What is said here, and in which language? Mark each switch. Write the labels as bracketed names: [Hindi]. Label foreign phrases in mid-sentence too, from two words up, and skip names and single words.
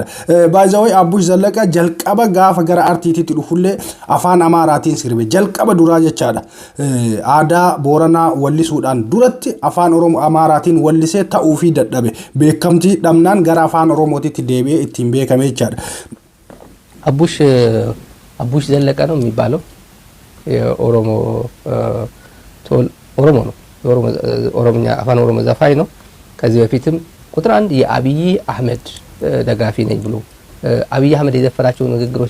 [Oromo] Baay'ee Abbush Zallaqa jalqaba gaafa gara artiitiitti dhufullee afaan Amaaraatiin sirbe jalqaba duraa jechaadha. Aadaa Booranaa wallisuudhaan duratti afaan Oromoo Amaaraatiin wallisee ta'uu fi dadhabe beekamtii dhabnaan gara afaan Oromootitti deebi'ee ittiin beekame jechaadha. [Amharic] አቡሽ ዘለቀ ነው የሚባለው የኦሮሞ ነው ኦሮሞኛ አፋን ኦሮሞ ዘፋኝ ነው። ከዚህ በፊትም ቁጥር 1 የአብይ አህመድ ደጋፊ ነኝ ብሎ አብይ አህመድ የዘፈራቸው ንግግሮች